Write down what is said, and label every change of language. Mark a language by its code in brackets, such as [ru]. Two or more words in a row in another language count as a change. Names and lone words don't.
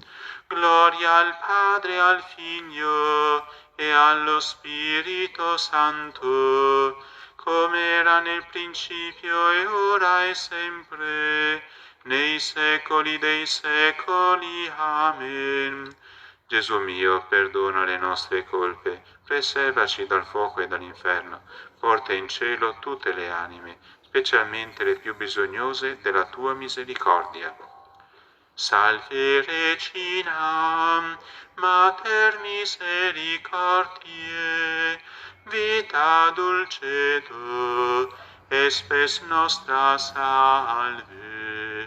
[it] Gloria al Padre, al Figlio e allo Spirito Santo, come era nel principio e ora e sempre, nei secoli dei secoli. Amen. Gesù mio, perdona le nostre colpe, preservaci dal fuoco e dall'inferno, porta in cielo tutte le anime, specialmente le più bisognose della tua misericordia. [la] Salve Regina, Mater misericordiae, vita dulcedo, et spes nostra salve.